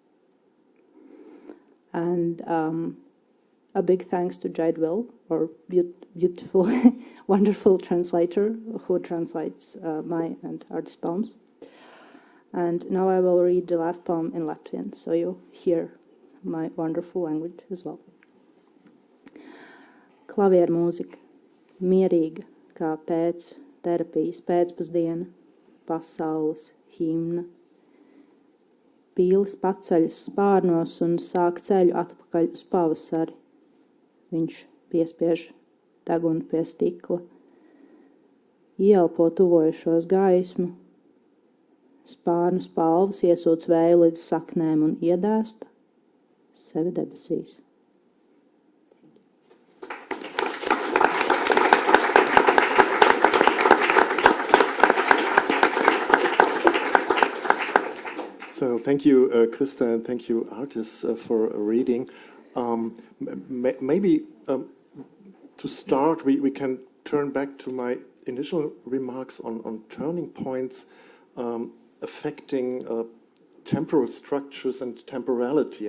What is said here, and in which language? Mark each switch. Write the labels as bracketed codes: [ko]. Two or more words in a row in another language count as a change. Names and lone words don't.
[en] And a big thanks to Jade Will, our beautiful, wonderful translator who translates my and Artis poems. And now I will read the last poem in Latvian, so you hear my wonderful language as well. [lv] Klavieru mūzika, mierīga kā pēc terapijas pēcpusdiena, pasaules himna. Pīlis paceļas spārnos un sāk ceļu atpakaļ uz pavasari. Viņš piespiež degunu pie stikla, ieelpo tuvojušos gaismu, spārnu spalvas iesūc vēju līdz saknēm un iedēsta sevi debesīs. [en] So thank you, Krista, and thank you, Artis, for reading. Maybe to start, we can turn back to my initial remarks on turning points affecting temporal structures and temporality.